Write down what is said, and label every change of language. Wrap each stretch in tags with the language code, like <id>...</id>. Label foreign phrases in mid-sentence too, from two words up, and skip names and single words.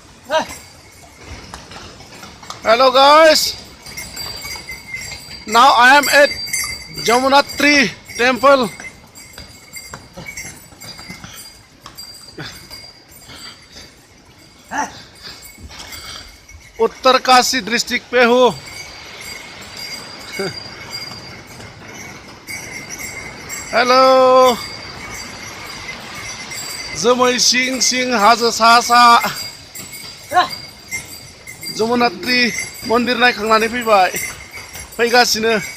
<en>Hello guys, now I am at Jamunatri temple.</en> <hi>उत्तरकाशी डिस्ट्रिक्ट पे हूँ। हेलो,</hi> <brx>जोमै सिं सिं हाजो सा सा जमुनात्रि मन्दिर नायखांनानै फैगासिनो।</brx>